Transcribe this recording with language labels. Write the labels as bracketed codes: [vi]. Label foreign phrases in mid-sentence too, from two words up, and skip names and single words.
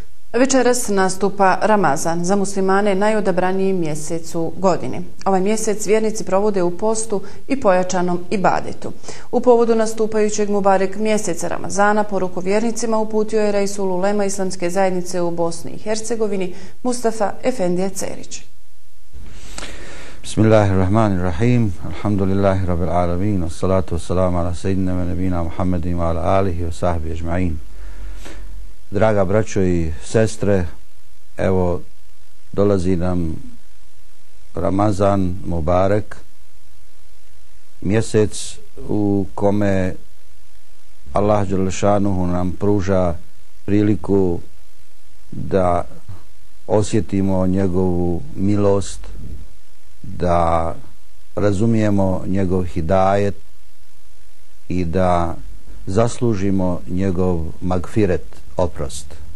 [bs] Večeras nastupa Ramazan, za muslimane najodabraniji mjesec u godini. Ovaj mjesec vjernici provode u postu i pojačanom ibadetu. U povodu nastupajućeg Mubarek mjeseca Ramazana poruku vjernicima uputio je Reisul Ulema Islamske zajednice u Bosni i Hercegovini Mustafa Efendija Cerić. [ar] بسم الله الرحمن الرحيم. الحمد لله رب العالمين. والصلاة والسلام على سيدنا ونبينا محمد وعلى آله وصحبه أجمعين. [bs] Draga braćo i sestre, evo dolazi nam Ramazan Mubarek, mjesec u kome Allah [ar] جل شأنه [bs] nam pruža priliku da osjetimo njegovu milost, da razumijemo njegov hidajet i da zaslužimo njegov magfiret, oprost.